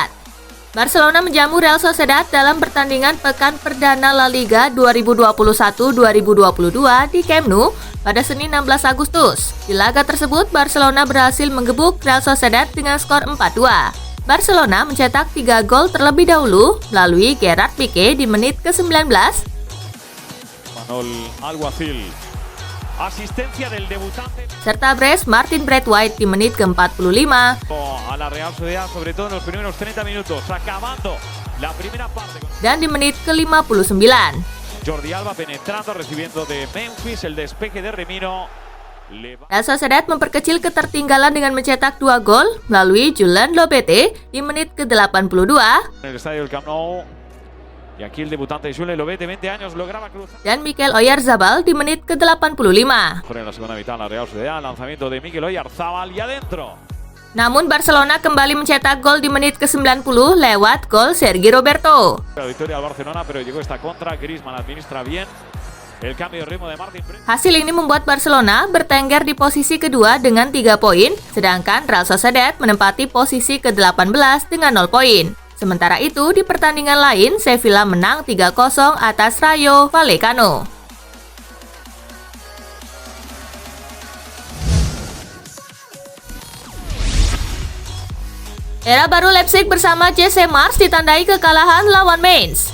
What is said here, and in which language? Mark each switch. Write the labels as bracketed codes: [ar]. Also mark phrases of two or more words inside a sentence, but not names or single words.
[id] Barcelona menjamu Real Sociedad dalam pertandingan pekan perdana La Liga 2021-2022 di Camp Nou pada Senin 16 Agustus. Di laga tersebut, Barcelona berhasil menggebuk Real Sociedad dengan skor 4-2. Barcelona mencetak 3 gol terlebih dahulu melalui Gerard Piqué di menit ke-19. Manuel Alguacil. [es] Asistencia del debutante. [id] Serta brace Martin Braithwaite di menit ke-45. [es] A la Real Sociedad, sobre todo en los primeros 30 minutos, acabando la primera parte. [id] Dan di menit ke-59. [es] Jordi Alba penetrando, recibiendo de Memphis el despeje de Remiro. [id] Real Sociedad memperkecil ketertinggalan dengan mencetak 2 gol melalui Julen Lopete di menit ke-82. [es] En el estadio del Camp Nou. Y aquí el debutante Julen Lopete, 20 años, lograba cruzar. [id] Dan Mikel Oyarzabal di menit ke-85. [es] En la segunda mitad la Real Sociedad, lanzamiento de Mikel Oyarzabal y adentro. [id] Namun Barcelona kembali mencetak gol di menit ke-90 lewat gol Sergi Roberto. [es] La victoria al Barcelona, pero llegó esta contra. Griezmann administra bien el cambio de ritmo de Martin. [id] Hasil ini membuat Barcelona bertengger di posisi kedua dengan 3 poin, sedangkan Real Sociedad menempati posisi ke-18 dengan 0 poin. Sementara itu, di pertandingan lain, Sevilla menang 3-0 atas Rayo Vallecano. Era baru Leipzig bersama Jesse Marsch ditandai kekalahan lawan Mainz.